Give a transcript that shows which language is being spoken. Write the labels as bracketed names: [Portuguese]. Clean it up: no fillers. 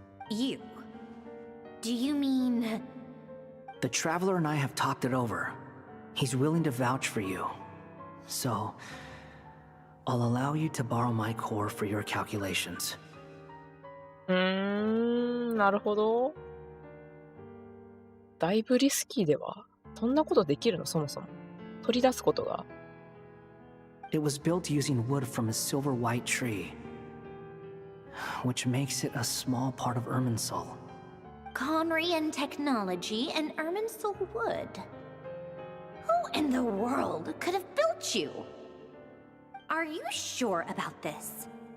[English] You? Do you mean... The Traveler and I have talked it over. He's willing to vouch for you. So, I'll allow you to borrow my core for your calculations. [Japanese] なるほど。だいぶリスキーでは。そんなことできるの、そもそも。取り出すことが。 [English] It was built using wood from a silver white tree, which makes it a small part of Irminsul. Conrian technology and Irminsul wood. Who in the world could have built you? Are you sure about this?